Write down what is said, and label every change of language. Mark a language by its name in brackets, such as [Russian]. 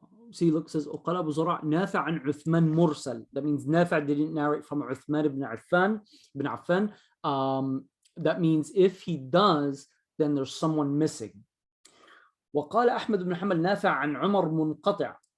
[English] See, look, says [Arabic] وقال أبو زرع نافع عن عثمان مرسل. [English] That means Nafi didn't narrate from Uthman ibn Affan. That means if he does, then there's someone missing. [Arabic] وقال أحمد بن حنبل نافع عن عمر منقطع.